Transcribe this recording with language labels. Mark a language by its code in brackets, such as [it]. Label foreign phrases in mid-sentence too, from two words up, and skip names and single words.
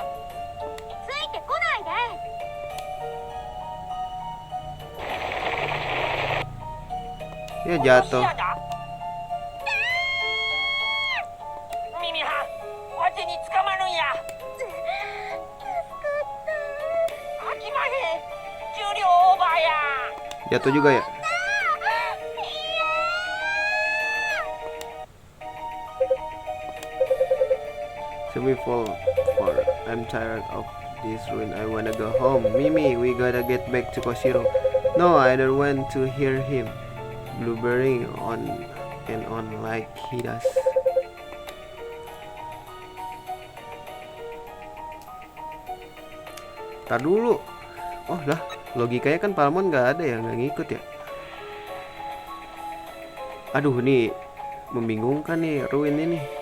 [ja] ついてこないで。 [id] Ya [ja] もし [id] jatuh. [ja] やだ。ミミはん、わてに捕まるんや。あきまへん。重量オーバーや。 [id] Jatuh juga ya? [en] So we fall for. I'm tired of this ruin. I wanna go home. Mimi, we gotta get back to Koshiro. No, I don't want to hear him blubbering on and on like he does. [id] Tar dulu. Oh lah, logikanya kan Palmon nggak ada ya, nggak ngikut ya. Aduh, nih membingungkan nih ruin ini.